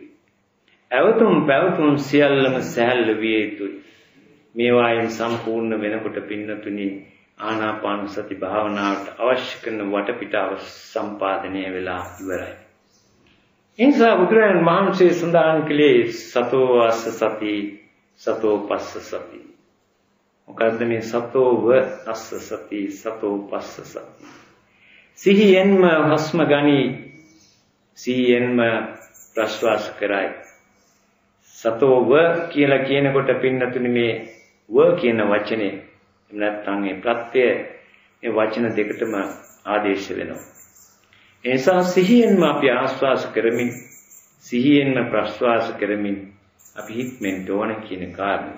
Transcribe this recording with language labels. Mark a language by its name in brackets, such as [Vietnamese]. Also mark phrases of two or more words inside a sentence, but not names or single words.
[Sinhala] අවතුම් පැවතුම් සියල්ලම සැහැල්ලු විය යුතුයි. මේවායින් සම්පූර්ණ වෙනකොට පින්නතුනි ආනාපාන සති භාවනාවට අවශ්‍ය කරන වටපිටාව සම්පාදනය වෙලා ඉවරයි. එනිසා බුදුරජාණන් වහන්සේ සඳහන් කළේ [Pali] සතෝ අස්ස සති සතෝ පස්ස සති. [Sinhala] මොකද්ද මේ [Pali] සතෝ ව අස්ස සති සතෝ පස්ස සති? [Sinhala] සිහියෙන්ම හස්ම ගනි, සිහියෙන්ම ප්‍රශ්වාස කරයි. සතෝ ව කියලා කියනකොට පින්නතුනි මේ ව කියන වචනේ නැත්නම් මේ ප්‍රත්‍ය මේ වචන දෙකටම ආදේශ වෙනවා. ඒ නිසා සිහියෙන්ම අපි ආස්වාස කරමින් සිහියෙන්ම ප්‍රශ්වාස කරමින් අපි හික්මෙන්න ඕන කියන කාරණය.